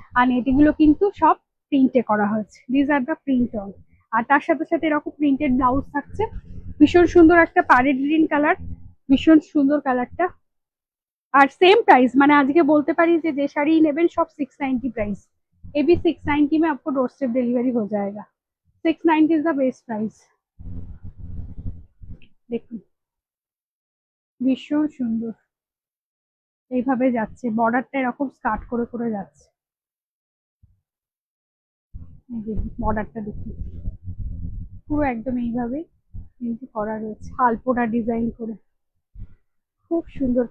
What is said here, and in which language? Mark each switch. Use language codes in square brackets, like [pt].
[bn] আর এটিগুলো কিন্তু সব প্রিন্টে করা হয়েছে। [en] This are the print all. [bn] আর তার সাথে সাথে এরকম প্রিন্টেড ব্লাউজ থাকছে। ভীষণ সুন্দর একটা প্যারেট গ্রিন কালার, ভীষণ সুন্দর কালারটা। আর সেম प्राइस, মানে আজকে বলতে পারি যে যে শাড়ি নেবেন সব 690 प्राइस। [hi] ये भी 690 में आपको डोर स्टेप डिलीवरी हो जाएगा। [en] 690 is the best price. [bn] দেখুন ভীষণ সুন্দর, এইভাবে যাচ্ছে, বর্ডারটা এরকম স্কার্ট করে করে যাচ্ছে। এই যে বর্ডারটা দেখুন, পুরো একদম এইভাবে কিন্তু করা রয়েছে, আলপনা ডিজাইন করে, খুব সুন্দর।